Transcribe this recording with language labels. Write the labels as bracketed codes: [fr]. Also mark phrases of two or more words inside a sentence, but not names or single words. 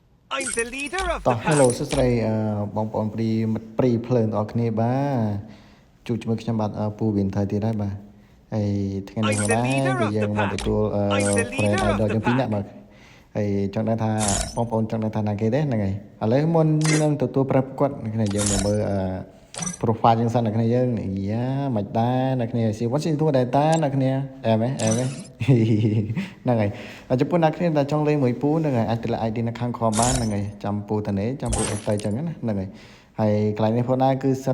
[en] I'm the leader of [km] តោះ [en] the Hello pack. [km] សួស្តីបងប្អូនព្រីភ្លើងទាំងអស់គ្នាបាទជួបជាមួយខ្ញុំបាទពូវិនថៃទៀតហើយបាទហើយថ្ងៃនេះ [en] I'm [km] មក [en] the [km] ដែរ [en] leader [km] គឺ [en] of [km] យើ [en] the [km] ងមក [en] pack. [km] ទទួល [en] I'm the friend leader of idol the [km] យើងពីរនាក់ [en] pack. [km] បាទហើយចង់ដឹងថាបងប្អូនចង់ដឹងថាណាគេទេហ្នឹងហើយឥឡូវមុននឹងទទួលប្រាប់គាត់គ្នាយើងមកមើលprofile យើងសិនអ្នកគ្នាយើងយ៉ាមិនដែរអ្នកគ្នាស៊ីវ៉ាន់ស៊ីទួដែរតាអ្នកគ្នាអែមហ្នឹងហើយចំពោះអ្នកគ្នាដែលចង់លេងមួយពូហ្នឹងហើយអាចទម្លាក់ ID នៅខាងក្រោមបានហ្នឹងហើយចាំពូតានេះចាំពូអេសទៅចឹងណាហ្នឹងហើយហើយកន្លែងនេះផងដែរគឺសិត